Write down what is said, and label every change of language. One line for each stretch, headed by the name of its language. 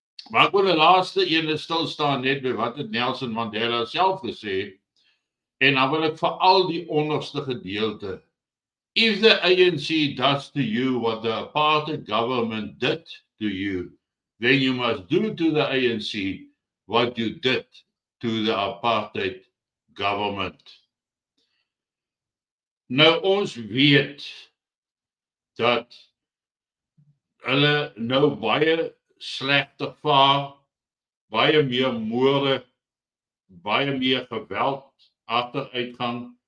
Afrikaans: Maar ek wil 'n laaste ene stil staan net by wat het Nelson Mandela self gesê en dan wil ek veral die onderste gedeelte.
English: If the ANC does to you what the apartheid government did to you, then you must do to the ANC what you did to the apartheid government.
Afrikaans: Nou ons weet dat hulle nou baie slegter vaar, baie meer moorde, baie meer geweld, agteruitgang.